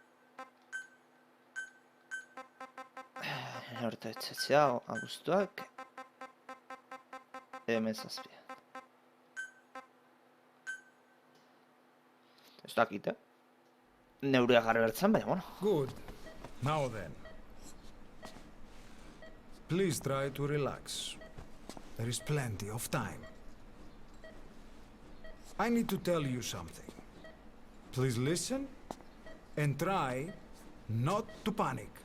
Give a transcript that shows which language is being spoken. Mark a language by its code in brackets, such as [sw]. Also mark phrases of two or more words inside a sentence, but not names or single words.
[eu] Horta etxetzea, abuztuak... Emezazpia. Ez dakit, neurea jarri bertzen, baina, bueno. [en] Good. Now then. Please try to relax. There is plenty of time. I need to tell you something. Please listen and try not to panic.